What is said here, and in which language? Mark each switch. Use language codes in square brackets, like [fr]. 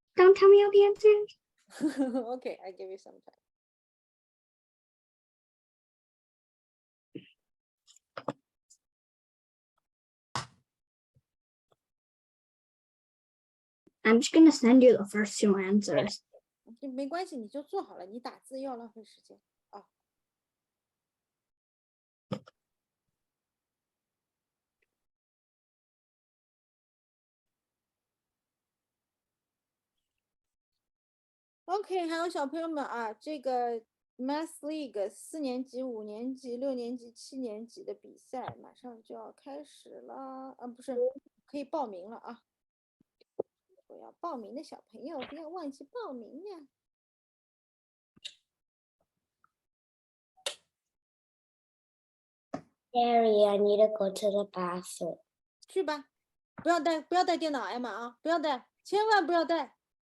[en] Don't tell me all the answers. by- Okay, I give you some time. I'm just gonna send you the first two answers. [zh] 没关系，你就做好了，你打字又要浪费时间啊。 OK，还有小朋友们啊，这个 Math League 4年级、5年级、6年级、7年级的比赛马上就要开始了啊，不是，可以报名了啊！我要报名的小朋友不要忘记报名呀。 [en] Gary, I need to go to the bathroom. [zh] 去吧，不要带电脑，艾玛啊，不要带，千万不要带。